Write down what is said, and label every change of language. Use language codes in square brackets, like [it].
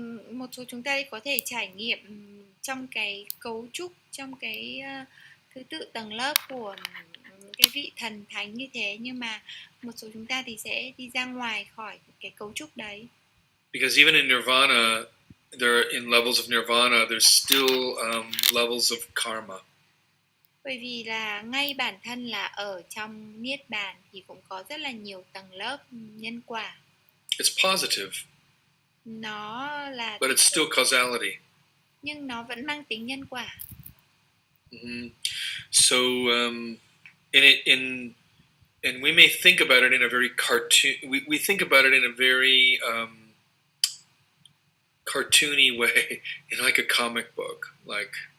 [vi] Một số chúng ta có thể trải nghiệm trong cái cấu trúc, trong cái thứ tự tầng lớp của cái vị thần thánh như thế, nhưng mà một số chúng ta thì sẽ đi ra ngoài khỏi cái cấu trúc đấy. [en] Because even in Nirvana, in levels of Nirvana, there's still levels of karma. [vi] Bởi vì là ngay bản thân là ở trong niết bàn thì cũng có rất là nhiều tầng lớp nhân quả. [en] It's positive. [vi] Nó là, [en] but it's still causality. [vi] Nhưng nó vẫn mang tính nhân quả. Mm-hmm. [en] So and we may think about it in a very cartoon. We think about it in a very cartoony way, in like a comic book, like.